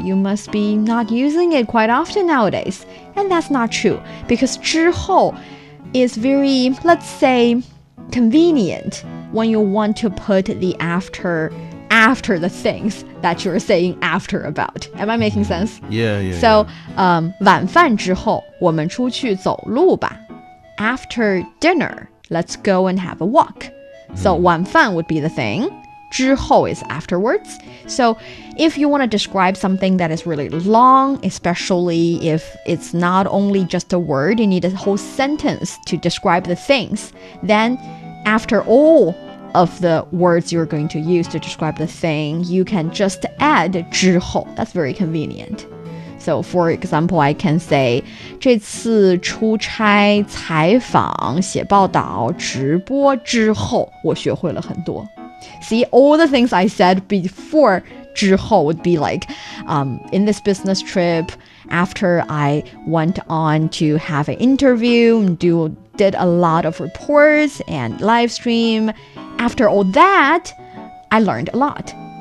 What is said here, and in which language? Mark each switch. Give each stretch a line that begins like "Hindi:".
English: You must be not using it quite often nowadays. And that's not true, because 之后 is very, let's say, convenient when you want to put the after the things that you're saying after about. Am I making sense? Yeah.
Chinese: So, 晚饭之后我们出去走路吧.
English: After dinner, let's go and have a walk. So 晚饭 would be the thing. 之后 is afterwards. So if you want to describe something that is really long, especially if it's not only just a word, you need a whole sentence to describe the things, then after all of the words you're going to use to describe the thing, you can just add 之后. That's very convenient. So for example, I can say
Chinese: 这次出差采访写报道直播之后我学会了很多.
English: See, all the things I said before 之后 would be like, in this business trip, after I went on to have an interview and did a lot of reports and live stream, after all that, I learned a lot.